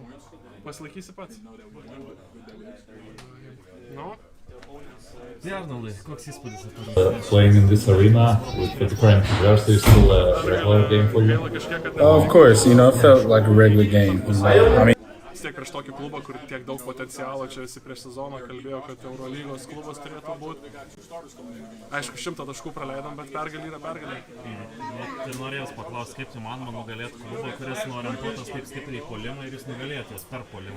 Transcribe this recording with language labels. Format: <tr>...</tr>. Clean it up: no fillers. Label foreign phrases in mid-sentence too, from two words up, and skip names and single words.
<lt>Pasilaikysi pats? Nu? Arnoldai, koks įspūdis apie</lt> <en>Playing in this arena with the different jerseys, still a regular game for you? Of course, it felt like a regular game. I mean,</en> <lt>Tiek prieš tokį klubą, kur tiek daug potencialo, čia visi prieš sezoną kalbėjo, kad Eurolygos klubas turėtų būti. Aišku, 100 taškų praleidom, bet pergalė yra pergalė. Tai norėjau paklausti, kaip įmanoma nugalėti klubą, kuris orientuotas taip stipriai į puolimą ir jūs nugalėjote per puolimą.</lt>